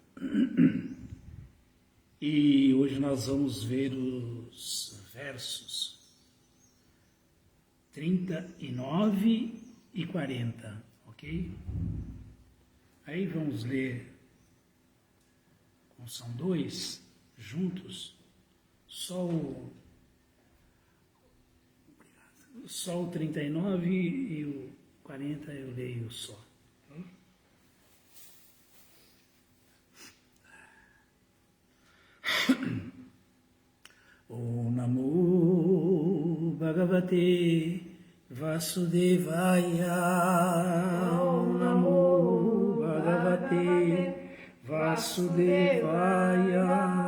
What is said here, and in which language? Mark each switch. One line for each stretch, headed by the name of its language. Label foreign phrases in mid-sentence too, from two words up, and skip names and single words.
Portuguese: E hoje nós vamos ver os versos 39 e 40, ok? Aí vamos ler, como são dois, juntos, só o 39 e o 40 eu leio só. Okay?
Sanskrit: Om Namo Bhagavate Vasudevaya. Om Namo Bhagavate Vasudevaya.